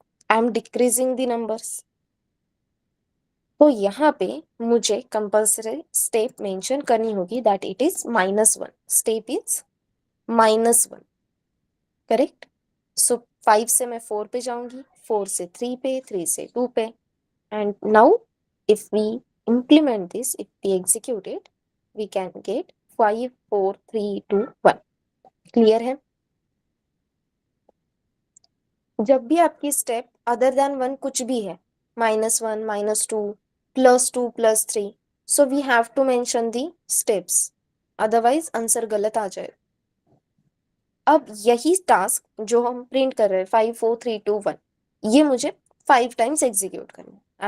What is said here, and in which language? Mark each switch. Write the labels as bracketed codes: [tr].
[en] I am decreasing the numbers. [hi] तो यहाँ पे मुझे कंपल्सरी स्टेप मेंशन करनी होगी, [en] That it is -1। Step is -1, correct. [hi] सो 5 से मैं 4 पे जाऊंगी, 4 से 3 पे, 3 से 2 पे। [en] And now if we implement this, if we execute it, we can get 5 4 3 2 1। [hi] Clear है। जब भी आपकी स्टेप अदर देन 1 कुछ भी है, -1 -2 +2 +3, [en] so we have to mention the steps, [hi] otherwise answer गलत आ जाए। अब यही टास्क जो हम प्रिंट कर रहे हैं 5 4 3 2 1, ये मुझे 5 टाइम्स एग्जीक्यूट करना है।